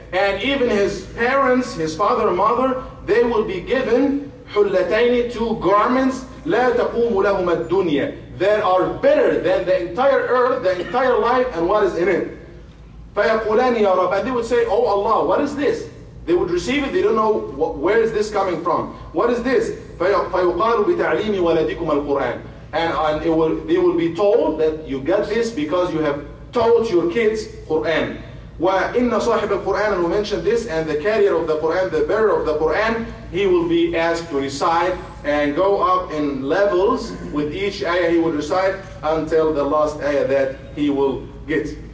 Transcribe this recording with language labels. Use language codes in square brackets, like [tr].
[en] And even his parents, his father and mother, they will be given حلتين, two garments, [ar] لا تقوم لهما الدنيا, [en] that are better than the entire earth, the entire life, and what is in it. [ar] فيقولان يا رب. [en] And they would say, oh Allah, what is this? They would receive it, they don't know where is this coming from. What is this? [ar] فيقال بتعليم ولدكم القرآن. [en] And they will be told that you got this because you have taught your kids Quran. [ar] وَإِنَّ صَاحِبَ الْقُرْآنَ, [en] and we mentioned this, and the carrier of the Quran, the bearer of the Quran, he will be asked to recite and go up in levels with each ayah he would recite until the last ayah that he will get.